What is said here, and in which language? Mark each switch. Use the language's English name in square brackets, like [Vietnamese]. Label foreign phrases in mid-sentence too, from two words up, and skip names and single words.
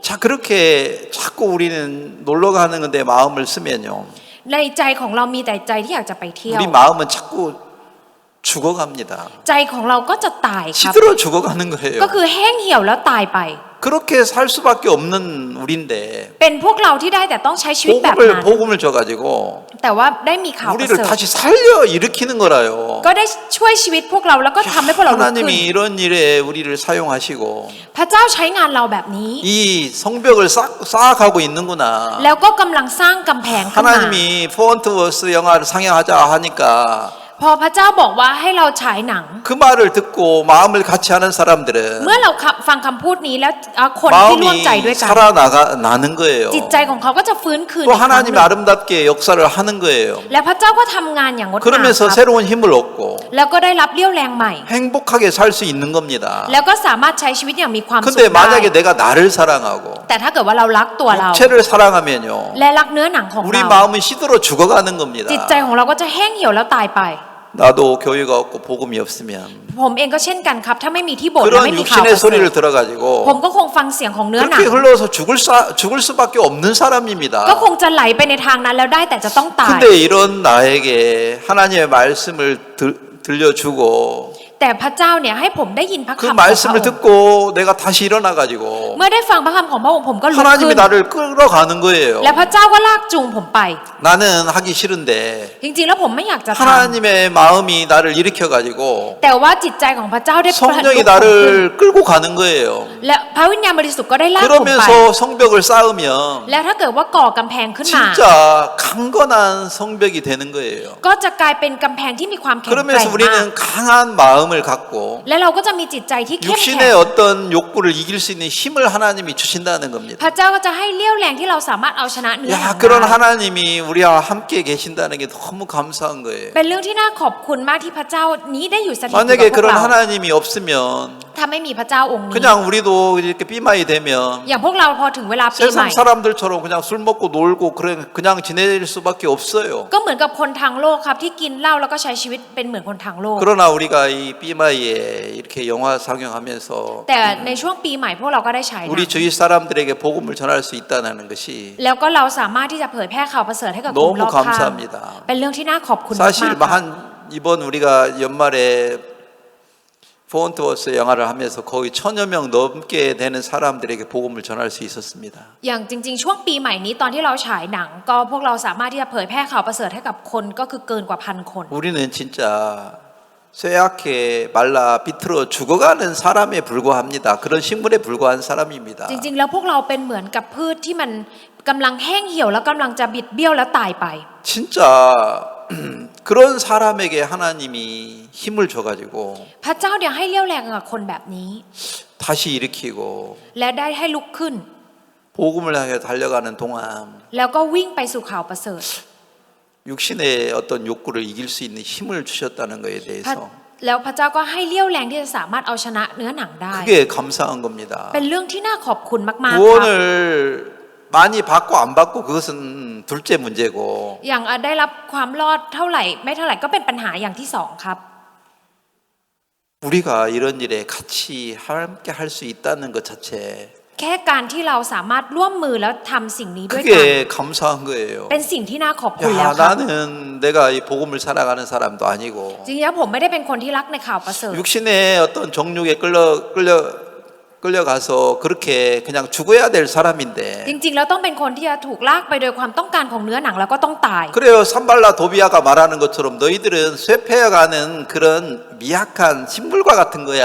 [Korean] 자, 그렇게 자꾸 우리는 놀러 가는 건데 마음을 쓰면요. [Thai] ในใจของเรามีแต่ใจที่อยากจะไปเที่ยว [Korean] 우리 마음은 자꾸 죽어갑니다. [Thai] ใจของเราก็จะตายครับ [Korean] 시들어 죽어가는 거예요. [Thai] ก็คือแห้งเหี่ยวแล้วตายไป [Korean] 그렇게 살 수밖에 없는 우리인데 [Thai] เป็นพวกเราที่ได้แต่ต้องใช้ชีวิตแบบนั้น [Korean] 복음을 줘가지고 [Thai] แต่ว่าได้มีข่าวประ [Korean] 우리를 [Thai] เสริฐ [Korean] 다시 살려 일으키는 거라요. [Thai] ก็ได้ช่วยชีวิตพวกเราแล้วก็ทำให้พวกเราลุกขึ้น [Korean] 하나님이 이런 일에 우리를 사용하시고 [Thai] พระเจ้าใช้งานเราแบบนี้ [Korean] 이 성벽을 쌓아가고 있는구나. [Thai] แล้วก็กำลังสร้างกำแพงขึ้นมา [Korean] 하나님이 포언트워스 영화를 상영하자 하니까 [Thai] พอพระเจ้าบอกว่าให้เราฉายหนัง [Korean] 그 말을 듣고 마음을 같이 하는 사람들은 [Thai] เมื่อเราฟังคำพูดนี้แล้วคนที่ร่วมใจด้วย [Korean] 마음이 [Thai] กัน [Korean] 살아나는 거예요. [Thai] จิตใจของเขาก็จะฟื้นคืน [Korean] 또 [Thai] อีกครั้งห [Korean] 하나님이 [Thai] นึ่ง [Korean] 아름답게 역사를 하는 거예요. [Thai] และพระเจ้าก็ทำงานอย่างงดงามค [Korean] 그러면서 [Thai] รับ [Korean] 새로운 힘을 얻고 [Thai] แล้วก็ได้รับเรี่ยวแรงใหม่ [Korean] 행복하게 살 수 있는 겁니다. [Thai] แล้วก็สามารถใช้ชีวิตอย่างมีความสุข [Korean] 근데 [Thai] ได้ [Korean] 만약에 내가 나를 사랑하고 [Thai] แต่ถ้าเกิดว่าเรารักตัวเรา [Korean] 육체를 사랑하면요, [Thai] และรักเนื้อหนังของ [Korean] 우리 [Thai] เรา [Korean] 마음은 시들어 죽어가는 겁니다. [Thai] จิตใจของเราก็จะแห้งเหี่ยวแล้วตายไป [Korean] 나도 교회가 없고 복음이 없으면 [Thai] ผมเองก็เช่นกันครับ ถ้าไม่มีที่โบสถ์และ [Korean] 그런 [Thai] ไม่มีข่าวป [Korean] 육신의 [Thai] ระเสริฐ [Korean] 소리를 들어가지고 [Thai] ผมก็คงฟังเสียงของเนื้อหนัง [Korean] 그렇게 흘러서 죽을 수밖에 없는 [Thai] ก็ [Korean] 사람입니다. [Thai] คงจะไหลไปในทางนั้นแล้วได้แต่จะต้องตาย [Korean] 근데 이런 나에게 하나님의 말씀을 들려주고 [Thai] แต่พระเจ้าเนี่ยให้ผมได้ยินพระ [Korean] 그 [Thai] คำของพระอง [Korean] 말씀을 [Thai] ค์ [Korean] 듣고 내가 다시 일어나가지고 [Thai] เมื่อได้ฟังพระคำของพระองค์ผมก็ลุกขึ้ [Korean] 하나님이 [Thai] น [Korean] 나를 끌어가는 거예요. [Thai] และพระเจ้าก็ลากจูงผมไป [Korean] 나는 하기 싫은데 [Thai] จริงๆแล้วผมไม่อยากจะท [Korean] 하나님의 마음이 나를 일으켜가지고 [Thai] ำแต่ว่าจิตใจของพระเจ้าได้ผลักดันผม [Korean] 성령이 [Thai] ขึ้น [Korean] 나를 끌고 가는 거예요. [Thai] และพระวิญญาณบริสุทธิ์ก็ได้ลากผมไป [Korean] 그러면서 성벽을 쌓으면 [Thai] และถ้าเกิดว่าก่อกำแพงขึ้นมา [Korean] 진짜 강건한 성벽이 되는 거예요. [Thai] ก็จะกลายเป็นกำแพงที่มีความแข็งแกร่ง [Korean] 그러면서 [Thai] มาก [Korean] 우리는 강한 마음을 갖고 [Thai] และเราก็จะมีจิตใจที่เข้มแข็ง [Korean] 육신의 어떤 욕구를 이길 수 있는 힘을 하나님이 주신다는 겁니다. [Thai] พระเจ้าก็จะให้เลี้ยวแรงที่เราสามารถเอาชนะเนื้อหนั [Korean] 야, [Thai] ง [Korean] 그런 [Thai] ได้ [Korean] 하나님이 우리와 함께 계신다는 게 너무 감사한 거예요. [Thai] เป็นเรื่องที่น่าขอบคุณมากที่พระเจ้านี้ได้อยู่สถิตอยู่ [Korean] 만약에 [Thai] กับพวก [Korean] 그런 [Thai] เรา [Korean] 하나님이 없으면 [Thai] ถ้าไม่มีพระเจ้าองค์นี้ [Korean] 그냥 우리도 이렇게 삐마이 되면 [Thai] อย่างพวกเราพอถึงเวลาปีใหม่ [Korean] 세상 사람들처럼 그냥 술 먹고 놀고 그냥 지낼 수밖에 없어요. [Thai] ก็เหมือนกับคนทางโลกครับที่กินเหล้าแล้วก็ใช้ชีวิตเป็นเหมือนคนทางโลก [Korean] 그러나 우리가 이 삐마이에 이렇게 영화 상영하면서 [Thai] แต่ในช่วงปีใหม่พวกเราก็ได้ฉายหนั [Korean] 우리 [Thai] ง [Korean] 주위 사람들에게 복음을 전할 수 있다는 것이 [Thai] แล้วก็เราสามารถที่จะเผยแพร่ข่าวประเสริฐให้กับคนร [Korean] 너무 [Thai] อบข้าง [Korean] 감사합니다. [Thai] เป็นเรื่องที่น่าขอบคุณมาก [Korean] 사실 [Thai] ๆครับ [Korean] 한 이번 우리가 연말에 포언트워스 영화를 하면서 거의 1000여 명 넘게 되는 사람들에게 복음을 전할 수 있었습니다. [Thai] อย่างจริงๆ ช่วงปีใหม่นี้ตอนที่เราฉายหนัง ก็พวกเราสามารถที่จะเผยแพร่ข่าวประเสริฐให้กับคนก็คือเกินกว่าพันคน [Korean] 우리는 진짜 쇠약해 말라 비틀어 죽어가는 사람에 불과합니다. 그런 식물에 불과한 사람입니다. [Thai] จริงๆ แล้วพวกเราเป็นเหมือนกับพืชที่มันกำลังแห้งเหี่ยวแล้วกำลังจะบิดเบี้ยวแล้วตายไป [Korean] 진짜 그런 사람에게 하나님이 힘을 줘가지고 [Thai] พระเจ้าเนี่ยให้เลี้ยวแรงกับคนแบบนี้ [Korean] 다시 일으키고 [Thai] และได้ให้ลุกขึ้น [Korean] 복음을 향해 달려가는 동안 [Thai] แล้วก็วิ่งไปสู่ข่าวประเสริฐ [Korean] 육신의 어떤 욕구를 이길 수 있는 힘을 주셨다는 것에 [Thai] พระ [Korean] 대해서 [Thai] แล้วพระเจ้าก็ให้เลี้ยวแรงที่จะสามารถเอาชนะเนื้อหนังได้ [Korean] 그게 감사한 겁니다. [Thai] เป็นเรื่องที่น่าขอบคุณมากๆครับ [Korean] 구원을 많이 받고 안 받고 그것은 둘째 문제고 [Thai] อย่างได้รับความรอดเท่าไหร่ไม่เท่าไหร่ก็เป็นปัญหาอย่างที่สองครับ [Korean] 우리가 이런 일에 같이 함께 할 수 있다는 것 자체 [Thai] แค่การที่เราสามารถร่วมมือแล้วทำสิ่งนี้ด้วยกัน [Korean] 그게 감사한 거예요. [Thai] เป็นสิ่งที่น่าขอบคุณแล้ว [Korean] 야, [Thai] ครับ [Korean] 나는 내가 이 복음을 살아가는 사람도 아니고 [Thai] จริงๆแล้วผมไม่ได้เป็นคนที่รักในข่าวประเสริฐ [Korean] 육신의 어떤 정욕에 끌려가서 그렇게 그냥 죽어야 될 사람인데 [Thai] จริงๆแล้วต้องเป็นคนที่จะถูกลากไปโดยความต้องการของเนื้อหนังแล้วก็ต้องตาย [Korean] 그래요. 산발라 도비아가 말하는 것처럼 너희들은 쇠폐해가는 그런 미약한 식물과 같은 거야.